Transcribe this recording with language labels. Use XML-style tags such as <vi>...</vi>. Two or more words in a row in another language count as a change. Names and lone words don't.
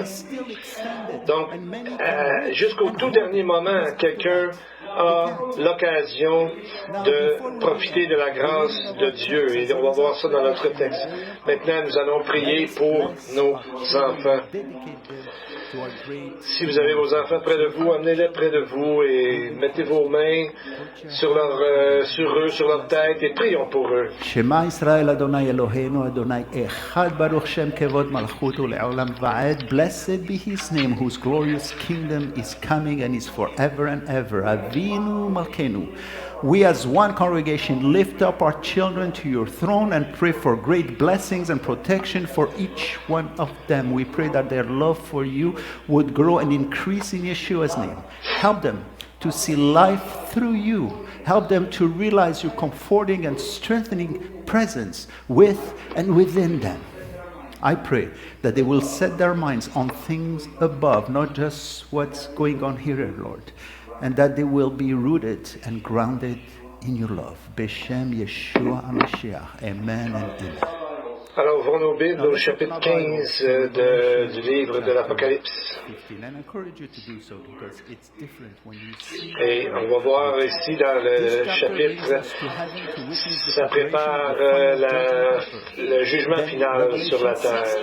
<fr>Donc, jusqu'au tout dernier moment, quelqu'un a l'occasion de profiter de la grâce de Dieu. Et on va voir ça dans notre texte. Maintenant, nous allons prier pour nos enfants. Si vous avez vos enfants près de vous, amenez-les près de vous et mettez vos mains sur eux, sur leur tête et prions pour eux.</fr> <he>שמע ישראל אדוני אלהינו אדוני אחד ברוך שם כבוד מלכותו לעולם ועד.</he> <en>Blessed be His name, whose glorious kingdom is coming and is forever and ever.</en> <he>אבינו מלכנו.</he> <en>We as one congregation lift up our children to your throne and pray for great blessings and protection for each one of them. We pray that their love for you would grow and increase in Yeshua's name. Help them to see life through you. Help them to realize your comforting and strengthening presence with and within them. I pray that they will set their minds on things above, not just what's going on here, Lord. And that they will be rooted and grounded in your love.</en> <he>בשם ישוע המשיח.</he> <en>Amen and amen.</en> <fr>Alors, ouvrons nos Bibles au chapitre 15 du livre de l'Apocalypse. Et on va voir ici dans le chapitre, ça prépare le jugement final sur la terre.</fr>